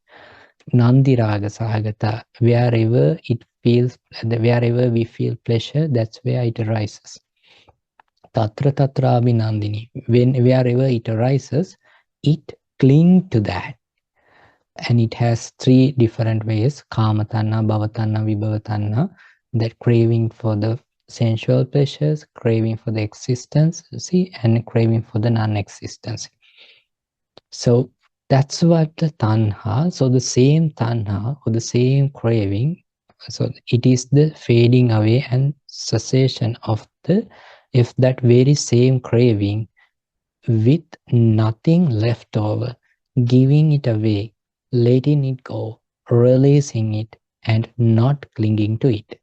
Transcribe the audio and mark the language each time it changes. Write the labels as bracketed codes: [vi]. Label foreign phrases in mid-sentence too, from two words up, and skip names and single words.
[pi] Nandi raga sahagata, [en] wherever it feels, wherever we feel pleasure, that's where it arises. [pi] Tatra tatra abhinandini, [en] wherever it arises, it cling to that. And it has three different ways: [pi] kama tanha, bhava tanha, vibhava tanha. [en] That craving for the sensual pleasures, craving for the existence, see, and craving for the non-existence. So that's what the tanha. So the same tanha or the same craving. So it is the fading away and cessation of the, if that very same craving with nothing left over, giving it away, letting it go, releasing it, and not clinging to it.